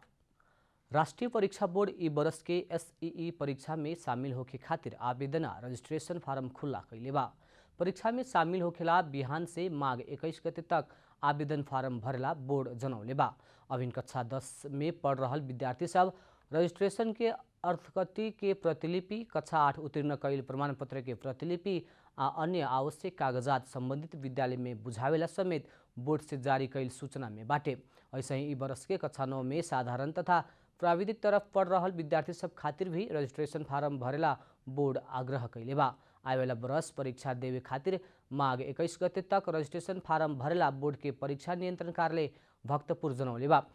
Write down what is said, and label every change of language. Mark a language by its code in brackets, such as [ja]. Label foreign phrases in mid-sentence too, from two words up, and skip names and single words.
[bho] राष्ट्रीय परीक्षा बोर्ड ई बरस के एसईई परीक्षा में शामिल होके खातिर आवेदन रजिस्ट्रेशन फार्म खुला कैले बा। परीक्षा में शामिल होखेला बिहान से माघ 21 गते तक आवेदन फार्म भरेला बोर्ड जनौले बा। अभिन कक्षा 10 में पढ़ रहल विद्यार्थी सब रजिस्ट्रेशन के अर्थकथी के प्रतिलिपि, कक्षा 8 उत्तीर्ण कैल प्रमाण पत्र के प्रतिलिपि आ अन्य आवश्यक कागजात संबंधित विद्यालय में बुझावेला समेत बोर्ड से जारी कैल सूचना में बाटे। ऐसे ही बरस के कक्षा 9 में साधारण तथा प्राविधिक तरफ पढ़ रहल विद्यार्थी सब खातिर भी रजिस्ट्रेशन फार्म भरेला बोर्ड आग्रह कैले बा। आवेला बरस परीक्षा देवे खातिर माघ 21 गते तक रजिस्ट्रेशन फार्म भरेला बोर्ड के परीक्षा नियंत्रण कार्यालय भक्तपुर जनौले बा।